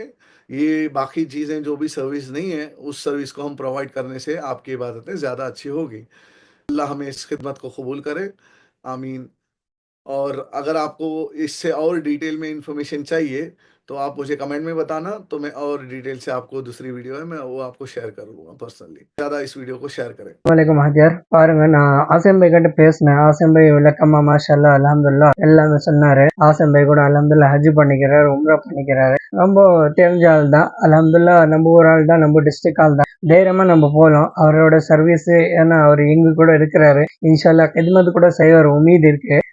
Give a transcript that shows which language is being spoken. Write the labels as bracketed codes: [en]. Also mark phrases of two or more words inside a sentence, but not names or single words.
[hi] ये बाकी चीज़ें जो भी सर्विस नहीं है, उस सर्विस को हम प्रोवाइड करने से आपकी इबादतें ज़्यादा अच्छी होगी। अल्लाह हमें इस खिदमत को कबूल करे। आमीन। और अगर आपको इससे और डिटेल में इंफॉर्मेशन चाहिए तो आप मुझे कमेंट में बताना, तो मैं और डिटेल से आपको दूसरी वीडियो है मैं वो आपको शेयर करूँगा पर्सनली। ज़्यादा इस वीडियो को शेयर करें। [ta] வணக்கம் ஹாஜியார். பாருங்க, நான் ஆசிம் பாய் கிட்ட பேசினேன். ஆசிம் பாய் விளக்கமா [ar] ما شاء الله الحمد لله [ta] எல்லாமே சொன்னாரு. ஆசிம் பாய் கூட அல்ஹம்துலில்லாஹ் ஹஜ் பண்ணிக்கிறாரு, உம்ரா பண்ணிக்கிறாரு. ரொம்ப தெரிஞ்ச ஆள் தான். அல்ஹம்துலில்லாஹ் நம்ம ஊர் ஆள் தான், நம்ம டிஸ்ட்ரிக்ட் ஆள் தான். தைரியமா நம்ம போகலாம். அவரோட சர்வீஸ், ஏன்னா அவர் எங்க கூட இருக்கிறாரு. [ar] إن شاء الله [ta] கிதமத் கூட செய்வார், உமீது இருக்கு.